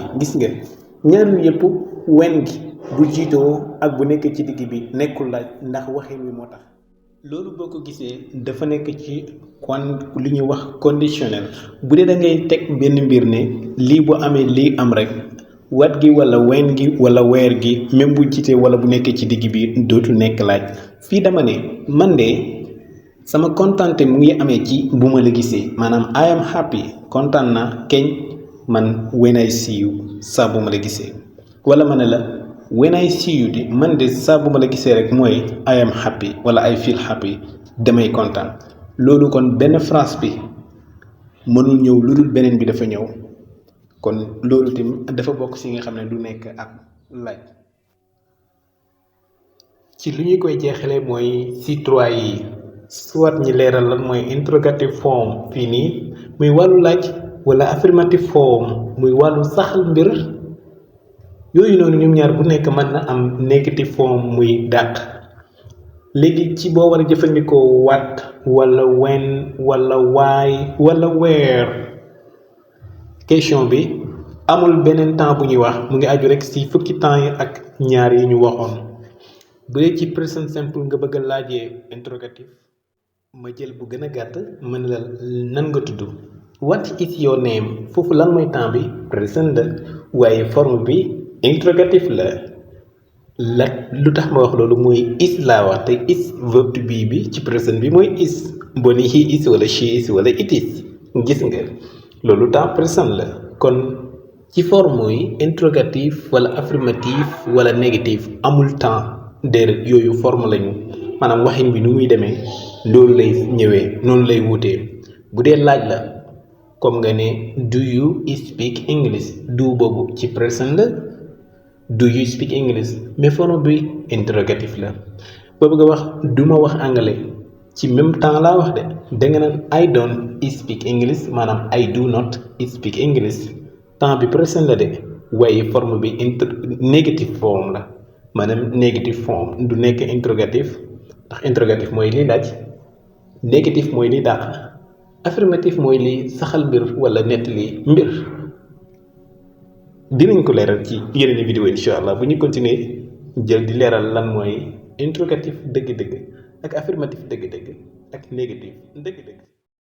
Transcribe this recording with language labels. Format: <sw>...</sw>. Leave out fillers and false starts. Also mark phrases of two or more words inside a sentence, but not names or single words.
<wo>gis nga ñaar yëpp wen gi bu jiitoo ak bu nekk ci digg bi nekkul laaj ndax waxin wi moo tax. loolu boo ko gisee dafa nekk ci li ñuy wax conditionnel. bu dee da ngay teg benn mbir ne lii bu amee lii am rek wat gi wala wen gi wala weer gi même bu jiitee wala bu nekkee ci digg bi dootul nekk laaj. fii dama ne man de sama kontaante mu ngi amee ci bu ma la gisee, maanaam</wo> <en>I am happy</en> <wo>kontaan na keñ man</wo> <en>when I see you</en> <wo>saa bu ma la gisee. wala ma ne la</wo> <en>when I see you</en> <wo>di man de saa bu ma la gisee rek mooy</wo> <en>I am happy</en> <wo>wala</wo> <en>I feel happy</en> <wo>damay kontaan. loolu kon benn phrase bi mënul ñëw lu dul beneen bi dafa ñëw, kon loolu tim dafa bokk si nga xam ne du nekk ak laaj. ci lu ñu koy jeexalee mooy ci 3 yi soit ñi leeral lan mooy</wo> <en>interrogative form</en> <wo>fii nii muy wàllu laaj, wala</wo> <en>affirmative form</en> <wo>muy wàllu saxal mbir. yooyu noonu ñoom ñaar bu nekk mën na am</wo> <en>negative form</en> <wo>muy dàq. léegi ci boo war a jëfandikoo what wala when wala why wala where, question bi amul beneen temps bu ñuy wax, mu ngi aju rek ci fukki temps yi ak ñaar yi ñu waxoon. bu dee ci</wo> <en>present simple</en> <wo>nga bëgg a laajee interrogative, ma jël bu gën a gàtt mën la nan nga tudd.</wo> <en>what is your name</en> <wo>foofu lan mooy temps bi present la, waaye forme bi interrogative la lu tax ma wax loolu mooy is laa wax te is</wo> <en>verb to be</en> <wo>bi ci present bi mooy is. boo ni</wo> <en>he is</en> <wo>wala</wo> <en>she is</en> <wo>wala</wo> <en>it is,</en> <wo>gis nga loolu temps present la. kon ci forme yi interrogative wala affirmative wala négative amul temps, déedéet yooyu forme lañu, maanaam waxin bi nu muy demee loolu lay ñëwee noonu lay wuutee. bu dee laaj la comme nga ne</wo> <en>do you speak English,</en> <wo>do boobu ci present la,</wo> <en>do you speak English</en> <wo>mais forme bi interrogative la. boo bëgg a wax duma wax anglais ci</wo> <fr>même temps</fr> <wo>laa wax de, danga naan</wo> <en>I don't speak English,</en> <wo>maanaam</wo> <en>I do not speak English.</en> <wo>temps bi present la de, waaye forme bi négative forme la, maanaam négative forme du nekk interrogative ndax interrogative mooy liy laaj, négative mooy liy dàq, affirmative mooy liy saxal mbir wala nettali mbir. dinañ ko leeral ci yeneen vidéo</wo> <ar>incha allah</ar> <wo>bu ñu continuer jël di leeral lan mooy interrogative dëgg-dëgg ak affirmative dëgg-dëgg ak négative dëgg-dëgg.</wo>